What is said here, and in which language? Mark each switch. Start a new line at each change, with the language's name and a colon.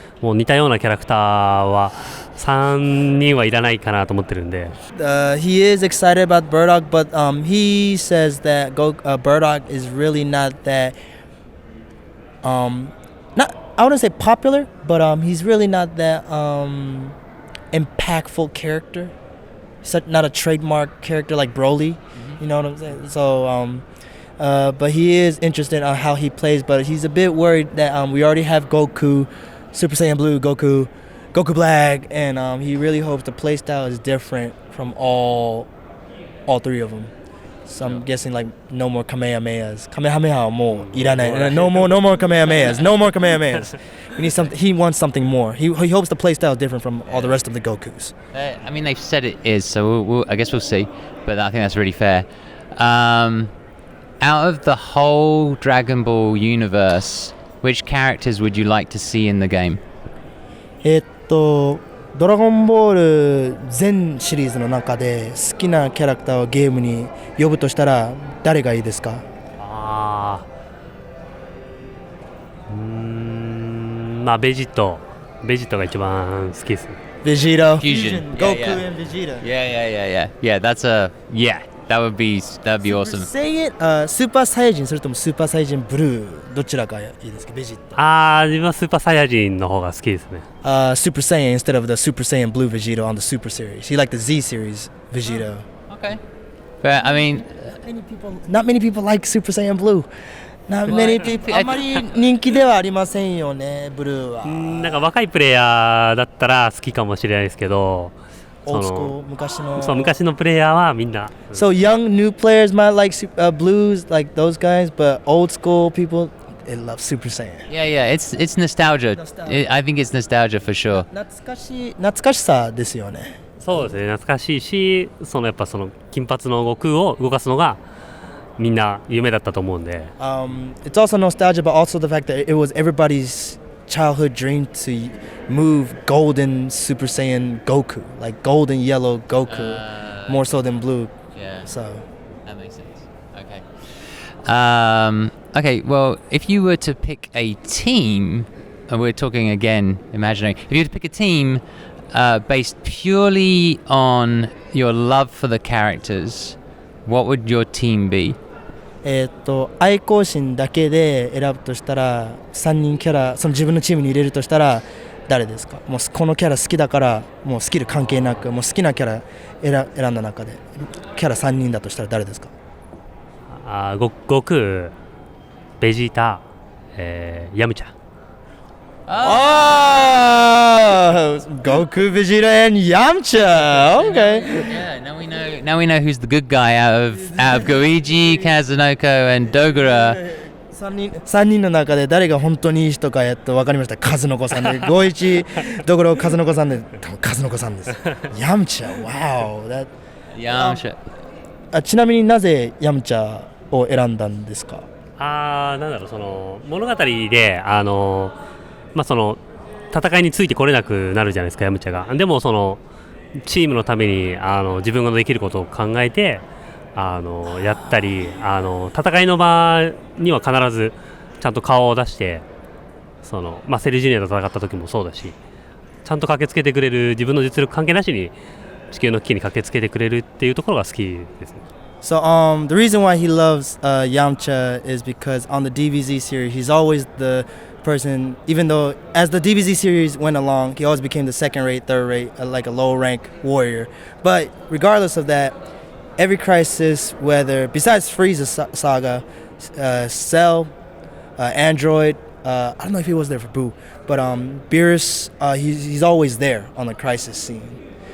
Japanese: もう似たようなキャラクターは3人はいらないかなと思ってるんで。
English: He is excited about Bardock, but he says that Bardock is really not that not I wouldn't say popular, but he's really not that impactful character. Not a trademark character like Broly. You know what I'm saying? So but he is interested on how he plays, but he's a bit worried that we already have Goku, Super Saiyan Blue, Goku Black, and he really hopes the playstyle is different from all three of them. So I'm guessing like no more Kamehamehas. Kamehameha more. No more Kamehamehas. No more Kamehamehas. We need something. He wants something more. He hopes the playstyle is different from all the rest of the Gokus. I mean, they've said it is, so I guess we'll see. But I think that's really fair. Out of the whole Dragon Ball universe, which characters would you like to see in the game?
Japanese: ドラゴンボール全シリーズの中で好きなキャラクターをゲームに呼ぶとしたら誰がいいですか？まあベジットが一番好きですね。
English: Vegeta. Fusion. Goku and Vegeta. Yeah. That would be awesome.
Japanese: Super Saiyan それともスーパーサイヤ人ブルーどちらがいいですか？ベジット。自分はスーパーサイヤ人の方が好きですね。
English: Super Saiyan instead of the Super Saiyan Blue Vegeta on the Super series. He liked the Z series Vegeta. Okay. But I mean, not many people like Super Saiyan Blue. Not many people.
Japanese: あまり人気ではありませんよね、ブルーは。なんか若いプレイヤーだったら好きかもしれないですけど。
English: Old school
Japanese: 昔のプレイヤーはみんな。
English: So young new players might like blues like those guys, but old school people they love Super Saiyan. Yeah. It's nostalgia. I think it's nostalgia for sure.
Japanese: 懐かしさですよね。そうですね、懐かしいし、やっぱその金髪の悟空を動かすのがみんな夢だったと思うんで。
English: It's also nostalgia, but also the fact that it was everybody's childhood dream to move golden Super Saiyan Goku, like golden yellow Goku, more so than blue. Yeah. So that makes sense. Okay. Okay. Well, if you were to pick a team, and we're talking again imaginary. If you were to pick a team based purely on your love for the characters, what would your team be?
Japanese: 愛好心だけで選ぶとしたら3人キャラその自分のチームに入れるとしたら誰ですか？もうこのキャラ好きだからもうスキル関係なくもう好きなキャラ選んだ中でキャラ3人だとしたら誰ですか？悟空、ベジータ、ヤムチャ。
English: Goku, Vegeta, and Yamcha. Okay. Yeah. Now we know who's the good guy out of Goichi, Kazunoko, and Dogura.
Japanese: 3人の中で誰が本当にいい人か分かりました。数の子さんで51どころ数の子さんで数の子さんです。ヤムチャ、wow。ヤムチャ。ちなみになぜヤムチャを選んだんですか？なんだろう、その物語でその戦いについてこれなくなるじゃないですか、ヤムチャが。でもそのチームのために自分ができることを考えてやったり、戦いの場には必ずちゃんと顔を出して、そのセルジュニアと戦った時もそうだし、ちゃんと駆けつけてくれる、自分の実力関係なしに地球の危機に駆けつけてくれるっていうところが好きですね。
English: So the reason why he loves Yamcha is because on the DBZ series he's always the person, even though as the DBZ series went along he always became the second rate, third rate, like a low rank warrior. But regardless of that, every crisis, whether besides Frieza saga, Cell, Android, I don't know if he was there for Boo, but Beerus, he's always there on the crisis scene.